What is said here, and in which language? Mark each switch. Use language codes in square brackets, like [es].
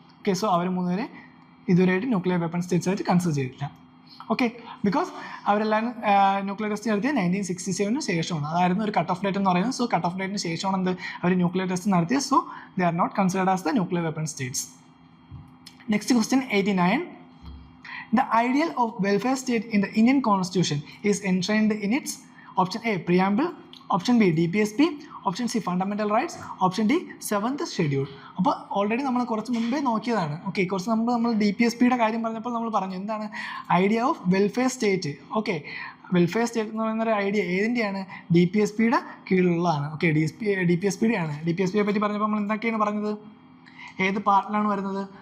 [ml] Okay, so അവർ 3 പേരെ ഇതുവരെയായിട്ട് nuclear weapon States ആയിട്ട് കൺസിഡർ ചെയ്തിട്ടില്ല. ഓക്കെ, ബിക്കോസ് അവരെല്ലാം ന്യൂക്ലിയർ ടെസ്റ്റ് നടത്തിയത് 1967 ശേഷമാണ്. അതായിരുന്നു ഒരു കട്ട് ഓഫ് ഡേറ്റ് എന്ന് പറയുന്നത്. സോ കട്ട് ഓഫ് ഡേറ്റിന് ശേഷമാണ് എന്ത് അവർ ന്യൂക്ലിയർ ടെസ്റ്റ് നടത്തിയത്. [en] So they are not considered as the nuclear weapon states. Next question 89. The ideal of welfare state in the Indian Constitution is enshrined in its option A preamble, option B DPSP, option C fundamental rights, option D 7th schedule. [ml] അപ്പോൾ already നമ്മൾ കുറച്ച് മുമ്പേ നോക്കിയതാണ്. Okay, കുറച്ച് നമ്മൾ DPSPയുടെ കാര്യം പറഞ്ഞപ്പോൾ നമ്മൾ പറഞ്ഞു എന്താണ് idea of welfare state. Okay, welfare state എന്ന് പറയുന്ന ഒരു ഐഡിയ ഏതിൻ്റെയാണ്? DPSPയുടെ കീഴിലുള്ളതാണ്. ഓക്കെ, DPSPയുടെ ആണ്. DPSPയെ പറ്റി പറഞ്ഞപ്പോൾ നമ്മൾ എന്തൊക്കെയാണ് പറഞ്ഞത്? ഏത് പാർട്ടിലാണ് വരുന്നത്?